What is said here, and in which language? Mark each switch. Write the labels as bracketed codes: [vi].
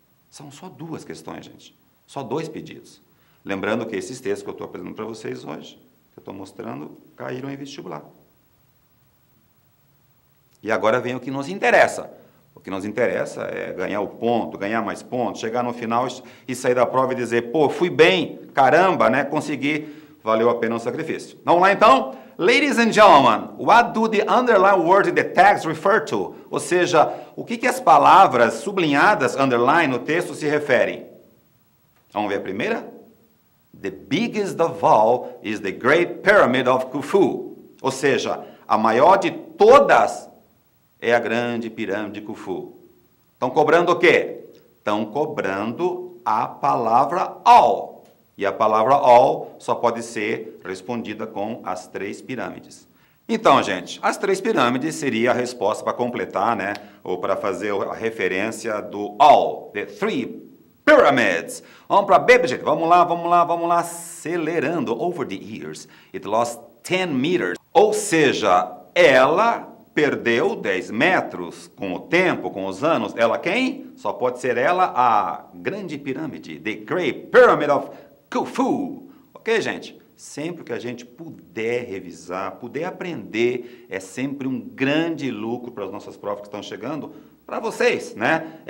[pt] São só 2 questões, gente. Só 2 pedidos. Lembrando que esses textos que eu estou apresentando para vocês hoje, que eu estou mostrando, caíram em vestibular. E agora vem o que nos interessa. O que nos interessa é ganhar o ponto, ganhar mais pontos, chegar no final e sair da prova e dizer, pô, fui bem, caramba, né? Consegui, valeu a pena o sacrifício. Vamos lá então? [en] Ladies and gentlemen, what do the underlined words in the text refer to? [pt] Ou seja, o que as palavras sublinhadas, underline, no texto se referem? Vamos ver a primeira? [en] The biggest of all is the Great Pyramid of Khufu. [pt] Ou seja, a maior de todas é a grande pirâmide de Khufu. Estão cobrando o quê? Estão cobrando a palavra all. E a palavra all só pode ser respondida com as 3 pirâmides. Então, gente, as 3 pirâmides seria a resposta para completar, né? Ou para fazer a referência do all, [en] the 3 pyramids. [pt] Vamos para B, gente. Vamos lá. Acelerando. [en] Over the years, it lost 10 meters. [pt] Ou seja, ela perdeu 10 metros com o tempo, com os anos. Ela quem? Só pode ser ela, a grande pirâmide, [en] the Great Pyramid of Khufu. [pt] Ok, gente? Sempre que a gente puder revisar, puder aprender, é sempre um grande lucro para as nossas provas que estão chegando, para vocês, né?